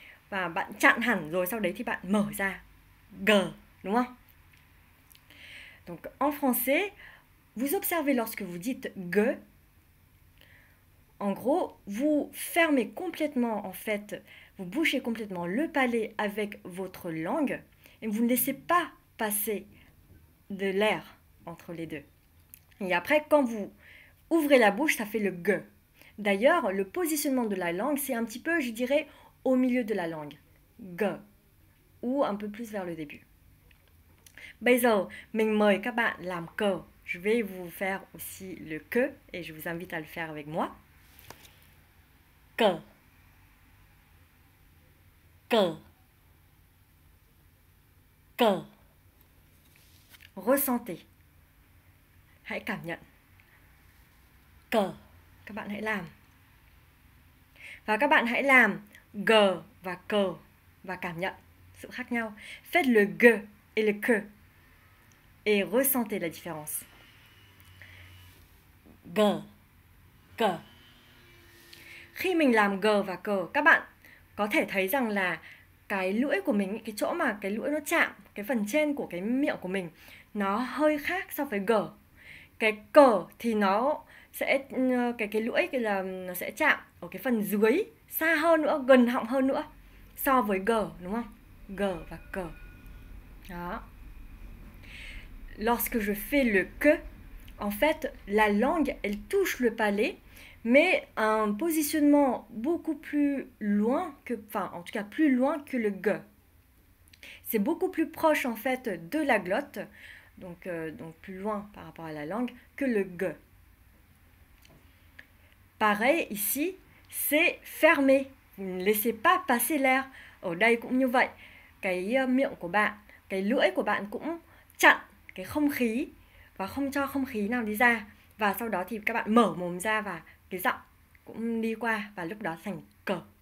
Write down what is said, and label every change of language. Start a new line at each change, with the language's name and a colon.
Vietnamese: Và bạn chặn hẳn rồi sau đấy thì bạn mở ra G, đúng không?
French: Donc en français, vous observez lorsque vous dites G, en gros, vous fermez complètement, en fait, vous bouchez complètement le palais avec votre langue et vous ne laissez pas passer de l'air entre les deux. Et après, quand vous ouvrez la bouche, ça fait le G. D'ailleurs, le positionnement de la langue, c'est un petit peu, je dirais, au milieu de la langue. G. Ou un peu plus vers le début.
Vietnamese: Bây giờ, mình mời các bạn làm cờ.
French: Je vais vous faire aussi le que et je vous invite à le faire avec moi.
Vietnamese: Que, que, que.
French: Ressentez.
Vietnamese: Hãy cảm nhận. Que. Các bạn hãy làm. Và các bạn hãy làm G và que và cảm nhận sự khác nhau.
French: Faites le G et le que et ressentez la différence. G, que.
Vietnamese: Khi mình làm G và que, các bạn có thể thấy rằng là cái lưỡi của mình, cái chỗ mà cái lưỡi nó chạm, cái phần trên của cái miệng của mình, nó hơi khác so với G. Cái cờ thì nó sẽ, cái lưỡi là nó sẽ chạm ở cái phần dưới, xa hơn nữa, gần họng hơn nữa so với G, đúng không? G và cờ. Đó.
French: Lorsque je fais le que, en fait, la langue, elle touche le palais, mais un positionnement beaucoup plus loin que, enfin en tout cas plus loin que le G. C'est beaucoup plus proche en fait de la glotte, donc plus loin par rapport à la langue que le G. Pareil ici, c'est fermé. Vous ne laissez pas passer l'air.
Vietnamese: Ở đây cũng như vậy. Cái miệng của bạn, cái lưỡi của bạn cũng chặn cái không khí và không cho không khí nào đi ra. Và sau đó thì các bạn mở mồm ra và cái giọng cũng đi qua và lúc đó thành cờ.